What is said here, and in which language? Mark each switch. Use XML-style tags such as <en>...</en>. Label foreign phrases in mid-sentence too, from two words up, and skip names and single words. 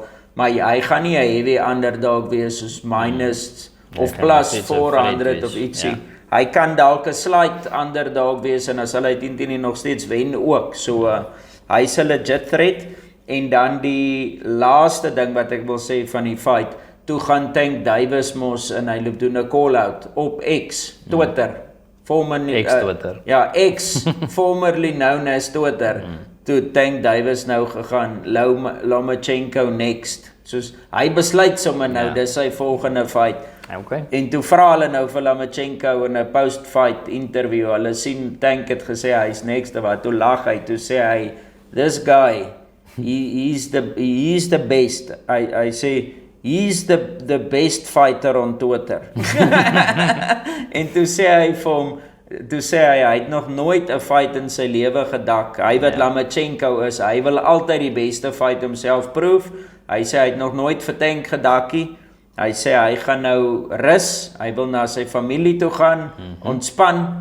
<af>Maar hy gaan nie 'n</af> <en>heavy underdog</en> <af>wees soos minus of plus 400 of ietsie. hy kan dalk 'n</af> <en>slight underdog</en> <af>wees en as hulle uiteindelik nog steeds wen ook. So hy's 'n</af> <en>legit threat.</en> <af>En dan die laaste ding wat ek wil sê van die fight, toe gaan Tank Davis mos en hy loop doen 'n call-out op X, Twitter.</af> <en>Formerly X-Twitter. Ja, X, formerly known as Twitter.</en> <af>Toe Tank Davis nou gegaan, Lomachenko next. Soos hy besluit sommer nou, dis sy volgende fight. Okay. En toe vra hulle nou vir Lomachenko in 'n</af> <en>post-fight interview.</en> <af>Hulle sien Tank het gesê hy's next, wat toe lag hy, toe sê hy,</af> <en>this guy, he's the best. I say he's the best fighter on Twitter.</en> <af>En toe sê hy vir hom, hy het nog nooit 'n fight in sy lewe gedak. Hy wat Lomachenko is, hy wil altyd die beste fight homself proef. Hy sê hy het nog nooit vir Tank gedakkie. Hy sê hy gaan nou rus, hy wil na sy familie toe gaan, ontspan.</af>